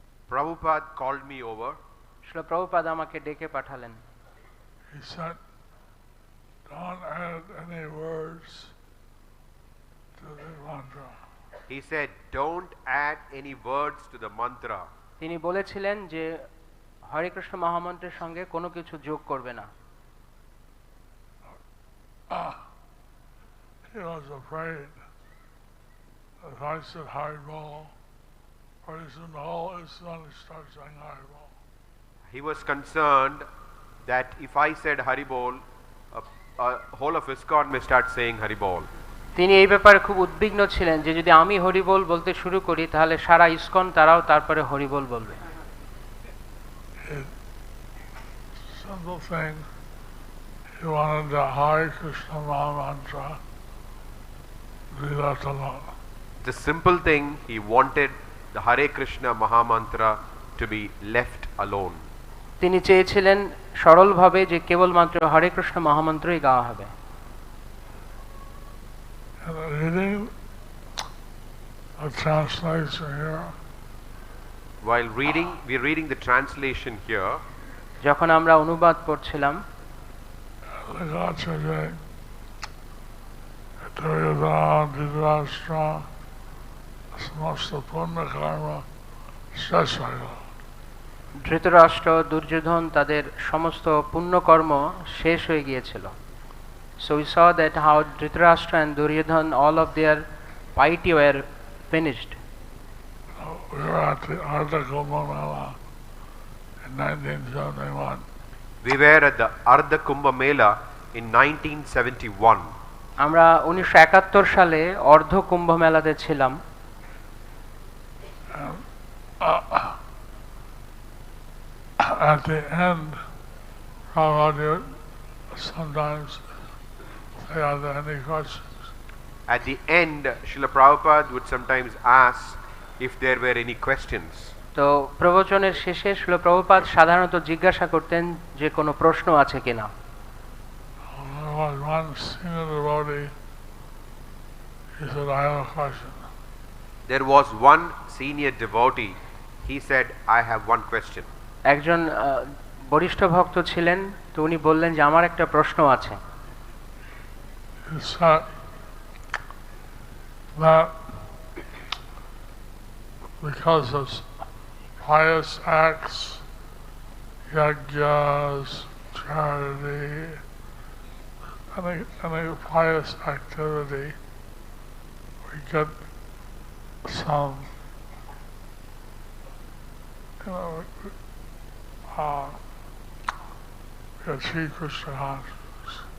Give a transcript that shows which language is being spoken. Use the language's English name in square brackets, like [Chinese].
[English] Prabhupada called me over. [Bangla] Srila Prabhupada আমাকে ডেকে পাঠালেন। [English] He said, don't add any words to the mantra. He said, don't add any words to the mantra. [Bangla] তিনি বলেছিলেন যে হরে কৃষ্ণ মহামন্ত্রের সঙ্গে কোনো কিছু যোগ করবে না। [English] He was afraid that if I said Hari Bol, pretty soon the whole Islam would start saying Hari Bol. He was concerned that if I said Hari Bol, whole of ISKCON may start saying Hari Bol. [Bangla] তিনি এই ব্যাপারে খুব উদ্বিগ্ন ছিলেন যে যদি আমি হরি বল বলতে শুরু করি তাহলে সারা ইসকন তারাও তারপরে হরি বল বলবে। [English] Simple thing he wanted the Hare Krishna Mahamantra to be left alone. The simple thing, he wanted the Hare Krishna Mahamantra to be left alone. [Bangla] তিনি চেয়েছিলেন সরলভাবে যে কেবলমাত্র হরে কৃষ্ণ মহামন্ত্রই গাওয়া হবে। [English] And reading a translation here, While reading, we're reading the translation here. [Bangla] যখন আমরা অনুবাদ পড়ছিলাম, লেখা আছে যে Duryodhana Dhṛtarāṣṭra সমস্ত পুণ্য কর্ম শেষ হয়ে গেল। ধৃতরাষ্ট্র দুর্যোধন তাদের সমস্ত পুণ্যকর্ম শেষ হয়ে গিয়েছিল। [English] So we saw that how Dhṛtarāṣṭra and Duryodhana, all of their piety were finished. We were at the Ardha-kumbha-mela in 1971. We were at the Ardha Kumbha Mela in 1971. [Bangla] আমরা 1971 সালে অর্ধ কুম্ভ মেলাতে ছিলাম। [English] At the end, Maharaj sometimes say, are there any questions? At the end, Srila Prabhupada would sometimes ask if there were any questions. [Bangla] তো প্রবচনের শেষে শ্রীল প্রভুপাদ সাধারণত জিজ্ঞাসা করতেন যে কোনো প্রশ্ন আছে কিনা। [English] There was one senior devotee, he said, I have a question. There was one senior devotee, he said, I have one question. [Bangla] একজন বরিষ্ঠ ভক্ত ছিলেন, তো উনি বললেন যে আমার একটা প্রশ্ন আছে। [English] He said that because of pious acts, yagyas, charity, any pious activity, we get some, we achieve Krishna consciousness.